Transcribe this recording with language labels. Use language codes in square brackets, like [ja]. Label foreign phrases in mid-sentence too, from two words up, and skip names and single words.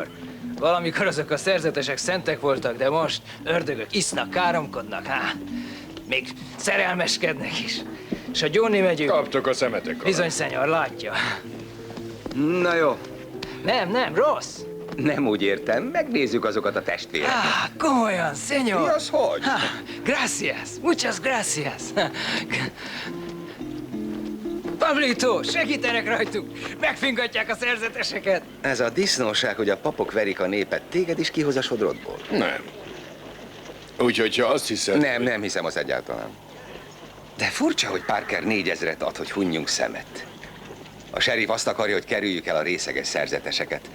[hu] Valamikor azok a szerzetesek szentek voltak, de most ördögök isznak, káromkodnak, még szerelmeskednek is. És a Johnny megyünk... Kaptok a szemetek alá. Bizony, szenyor, látja. Na jó. Nem, rossz. Nem úgy értem, megnézzük azokat a testvéreket. Komolyan, szenyor. Mi az, hogy? [es] Gracias, muchas gracias. [hu] Pablito, segítenek rajtuk. Megfingatják a szerzeteseket. Ez a disznóság, hogy a papok verik a népet, téged is kihoz a sodrodból? Nem. Úgyhogy ha azt hiszed... Nem hiszem az egyáltalán. De furcsa, hogy Parker 4000-et ad, hogy hunjunk szemet. A sheriff azt akarja, hogy kerüljük el a részeges szerzeteseket.